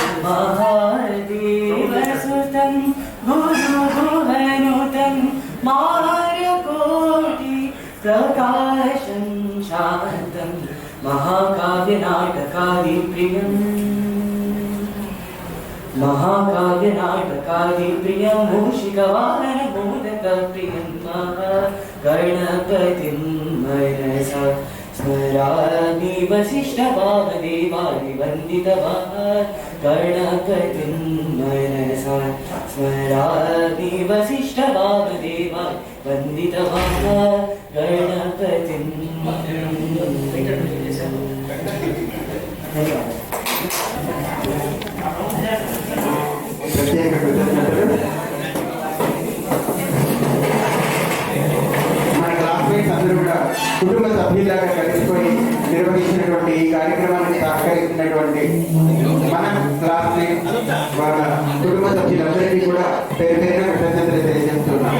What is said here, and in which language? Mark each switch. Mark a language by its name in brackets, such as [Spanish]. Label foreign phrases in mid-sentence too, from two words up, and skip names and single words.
[Sanskrit] महादेवसुतं गुरुगुहनुतं मार्कोटि प्रकाशं शान्तं महाकाव्यनाटकादि प्रियम् महाकाव्यनाटकादि प्रियं मूषिकवाहन मोदक प्रियं गणपतिं मनसा स्मरामि वसिष्ठवामदेवादिवन्दितवान् गणपतिं मनसा स्मरामि वसिष्ठवामदेवादिवन्दितवान् गणपतिं [Telugu] ప్రత్యేక కృతజ్ఞతలు. మన క్లాస్మేట్స్ అందరూ కూడా కుటుంబ సభ్యులాగా కలిసిపోయి నిర్వహించినటువంటి ఈ కార్యక్రమానికి సహకరిస్తున్నటువంటి మన క్లాస్మేట్ మన కుటుంబ సభ్యులందరికీ కూడా పేరు పేరున కృతజ్ఞతలు తెలియజేస్తున్నాం.